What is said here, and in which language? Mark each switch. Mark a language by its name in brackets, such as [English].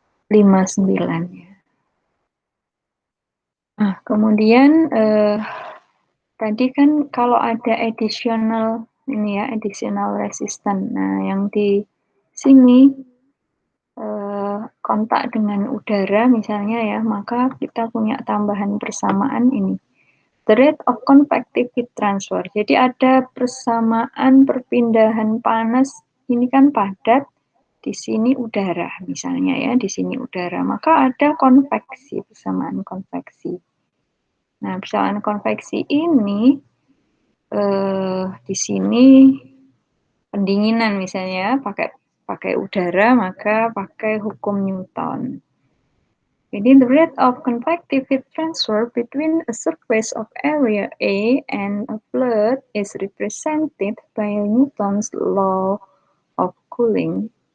[Indonesian] 59 ya. Nah, kemudian Tadi kan kalau ada additional ini ya, additional resistance. Nah, yang di sini kontak dengan udara misalnya ya, maka kita punya tambahan persamaan ini. [English] The rate of convective heat transfer. [Indonesian] Jadi ada persamaan perpindahan panas, ini kan padat, di sini udara misalnya ya, di sini udara. Maka ada konveksi, persamaan konveksi. Nah, persamaan konveksi ini di sini pendinginan misalnya pakai udara, maka pakai hukum Newton. Jadi [English] the rate of convective heat transfer between a surface of area A and a fluid is represented by Newton's law of cooling.